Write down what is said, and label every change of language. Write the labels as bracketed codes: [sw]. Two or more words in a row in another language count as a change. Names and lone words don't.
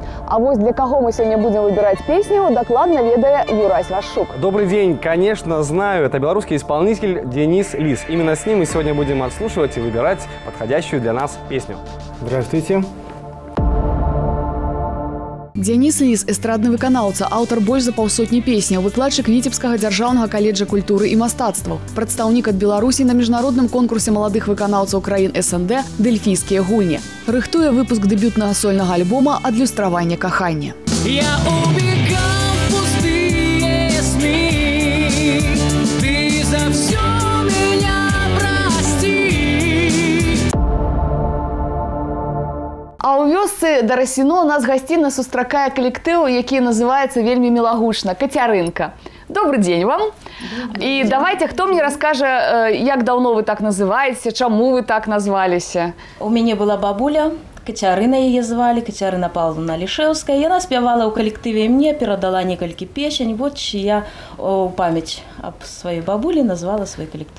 [be] А вось для каго [ru] мы сегодня будем выбирать песню, [be] докладно ведае Юрась Вашук. [ru] Добрый день, конечно, знаю, это белорусский исполнитель Денис Лис. Именно с ним мы сегодня будем отслушивать и выбирать подходящую для нас песню. Здравствуйте. Денис Лис – [be] эстрадны выканаўца, аўтар больш за паўсотні песняў, выкладчык Віцебскага дзяржаўнага каледжа культуры і мастацтваў, прадстаўнік ад Беларусі на міжнародным конкурсе маладых выканаўцаў краін СНД «Дельфійскія гульні». Рыхтуе выпуск дэбютнага сольнага альбома «Адлюстраванне кахання». [ru] Я убегал в пустые сны, ты за все меня прости. [be] А ў вёсцы Дарасіно нас гасцінна сустракае калектыў, які называецца вельмі мілагучна – «Кацярынка». [ru] Добрый день вам. И давайте, кто мне расскажет, як давно вы так называетесь, [be] чему вы так назваліся? [ru] У меня была бабуля, Кацярына ее звали, Кацярына Павловна Лішэўская. И она спевала у коллективе, и мне передала несколько песен. Вот я в память об своей бабуле назвала свой коллектив.